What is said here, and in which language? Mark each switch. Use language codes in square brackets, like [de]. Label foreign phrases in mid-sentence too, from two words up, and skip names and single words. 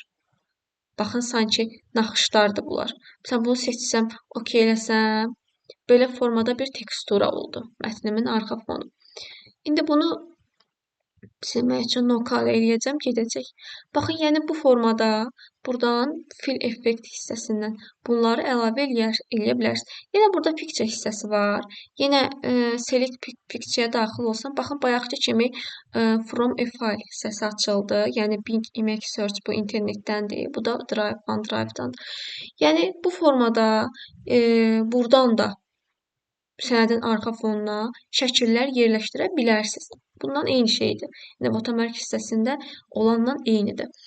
[az] Baxın, sanki naxışlardır bunlar. Məsələn, bunu seçsəm, OK eləsəm, belə formada bir tekstura oldu. Mətnimin arxa fonu. İndi bunu silmək üçün [en] no color [az] eləyəcəm, gedəcək. Baxın, yəni bu formada buradan [en] fill effect [az] hissəsindən bunları əlavə eləyə bilərsiniz. Yenə burada picture hissəsi var. Yenə [en] select picture-yə [az] daxil olsam, baxın, bayaqki kimi [en] from a file [az] hissəsi açıldı. Yəni Bing Image Search bu internetdəndir. Bu da Drive, OneDrive-dan. Yəni bu formada buradan da sənədin arxa fonuna şəkillər yerləşdirə bilərsiniz. Bundan eyni şeydir. Yəni, watermark hissəsində olandan eynidir.